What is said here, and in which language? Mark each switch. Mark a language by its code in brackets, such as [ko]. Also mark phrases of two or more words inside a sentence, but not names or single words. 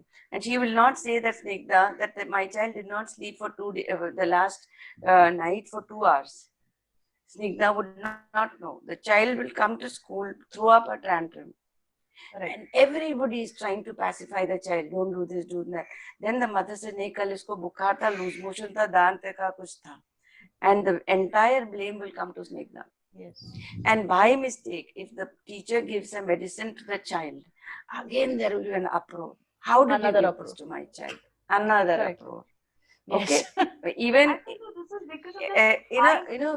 [en] And she will not say that, Snigdha, that my child did not sleep for the last night for 2 hours. Snigdha would not know. The child will come to school, throw up a tantrum. And everybody is trying to pacify the child. Don't do this, do that. Then the mother said, "Nahi, [hi] कल इसको बुखार था, [en] loose motion [hi] था, दांत का कुछ था." [en] And the entire blame will come to Snigdha. Yes. And by mistake, if the teacher gives a medicine to the child, again there will be an uproar. How did you give this to my child? Another uproar. Okay. Even I think this is because of